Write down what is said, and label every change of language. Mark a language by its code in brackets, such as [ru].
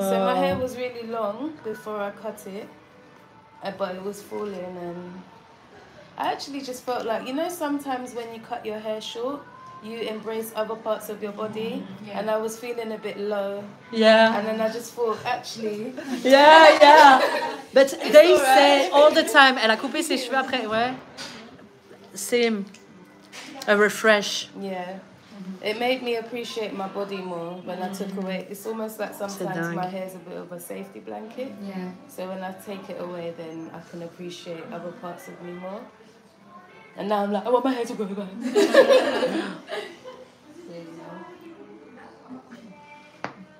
[en] So my hair was really long before I cut it, but it was falling, and I actually just felt like, you know, sometimes when you cut your hair short, you embrace other parts of your body, and I was feeling a bit low. Yeah. And then I just thought, actually... Yeah. But they say all the time, [fr] elle a coupé ses cheveux après, ouais. C'est [en] a refresh. Yeah. It made me appreciate my body more when I took away. It's almost like sometimes my hair's a bit of a safety blanket. Yeah. So when I take it away, then I can appreciate other parts of me more. And now I'm like, I want my hair to grow back.